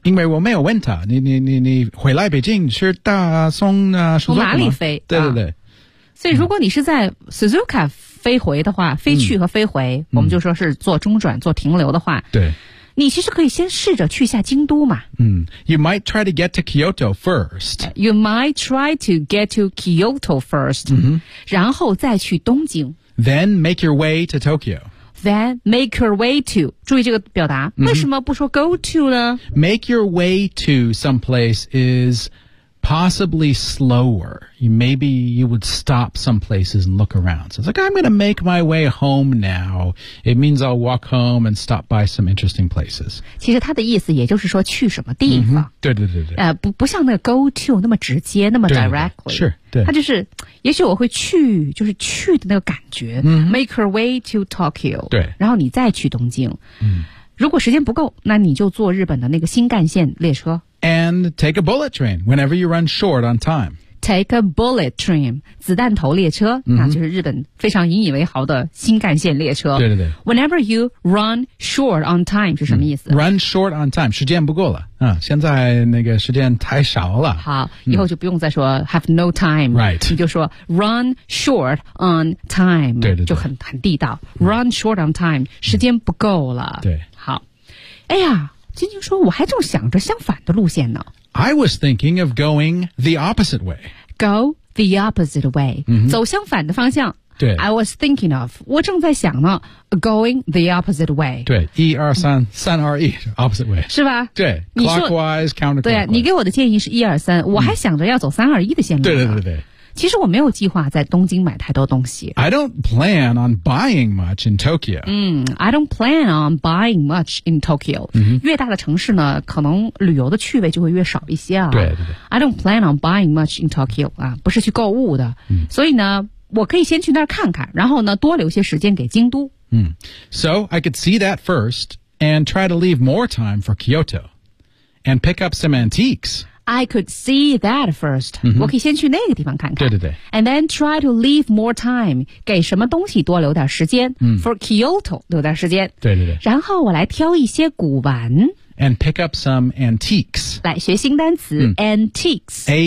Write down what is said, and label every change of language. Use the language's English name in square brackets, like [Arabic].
[Chinese] 因为我没有问他你回来北京是大松、从哪里飞对对对、所以如果你是在 Suzuka 飞回的话飞去和飞回、 mm. 我们就说是做中转做停留的话对你其实可以先试着去一下京都嘛。嗯、mm. [English] ，You might try to get to Kyoto first. You might try to get to Kyoto first.、 Mm-hmm. [Chinese] 然后再去东京。 [English] Then make your way to Tokyo. Then make your way to. [Chinese] 注意这个表达， mm-hmm. 为什么不说 go to 呢 [English] ？Make your way to someplace is possibly slower. Maybe you would stop some places and look around. So it's like, I'm going to make my way home now. It means I'll walk home and stop by some interesting places. [Chinese] 其实它的意思也就是说去什么地方。 Mm-hmm. 对对对对。不像那个 go to 那么直接那么 directly. 对对是对。它就是也许我会去就是去的那个感觉。 Mm-hmm. [English] Make her way to Tokyo. [Chinese] 对。然后你再去东京。 Mm-hmm. 如果时间不够那你就坐日本的那个新干线列车。 [English] And take a bullet train whenever you run short on time. Take a bullet train, [Chinese] 子弹头列车、 mm-hmm. 那就是日本非常引以为豪的新干线列车。对对对。 [English] Whenever you run short on time [Chinese] 是什么意思、 mm. [English] Run short on time, [Chinese] 时间不够了、啊、现在那个时间太少了。好、mm. 以后就不用再说 [English] have no time. Right. [Chinese] 你就说 [English] run short on time. [Chinese] 对对对。就很地道。 [English] Run short on time, [Chinese] 时间不够了。对、mm.。好。哎呀。晶晶说我还正想着相反的路线呢。 [English] I was thinking of going the opposite way. Go the opposite way.、 Mm-hmm. [Chinese] 走相反的方向。对。 [English] I was thinking of, [Chinese] 我正在想呢 [English] going the opposite way. [Chinese] 对。一二三三二一 [English] opposite way. [Chinese] 是吧 [English] 对。Clockwise, counterclockwise. [Chinese] 对、啊、你给我的建议是一二三我还想着要走三二一的线路。对对对对。其实我没有计划在东京买太多东西。 [English] I don't plan on buying much in Tokyo. I don't plan on buying much in Tokyo.、 Mm-hmm. [Chinese] 越大的城市呢，可能旅游的趣味就会越少一些啊。对对对。 [English] I don't plan on buying much in Tokyo. [Chinese] 啊，不是去购物的。 Mm-hmm. 所以呢，我可以先去那儿看看，然后呢，多留些时间给京都。 [English] So I could see that first and try to leave more time for Kyoto and pick up some antiques. I could see that first.、 Mm-hmm. [Chinese] 我可以先去那个地方看看。对对对。 [English] And then try to leave more time. [Chinese] 给什么东西多留点时间、 mm-hmm. [English] for Kyoto [Chinese] 留点时间。对对对。然后我来挑一些古玩。 [English] And pick up some antiques. [Chinese] 来学新单词、mm. antiques.